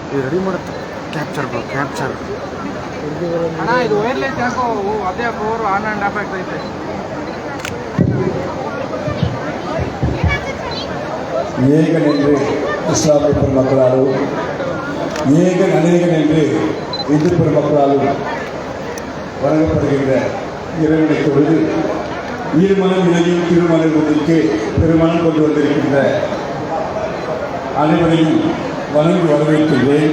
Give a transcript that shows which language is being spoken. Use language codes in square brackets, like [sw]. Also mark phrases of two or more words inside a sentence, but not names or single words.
[kn] ರೆಡಿ ಮಾಡುತ್ತೆ [en] capture capture [kn] ಅಣ್ಣ ಇದು ವೈರ್ಲೆಸ್ ಯಾಕೋ ಅದೇ [en] power on and off [kn] ಆಗ್ತೈತೆ. [ta] ஏகன் என்று இஸ்லாமிய பெருமக்களாலும் ஏகன் அநேகன் என்று இந்து பெருமக்களாலும் வழங்கப்படுகின்ற இறைவனை தொழுது இருமணம் இணையும் திருமணத்திற்கு பெருமணம் கொண்டு வந்திருக்கின்ற அனைவரையும் வணங்கி வரவேற்கின்றேன்.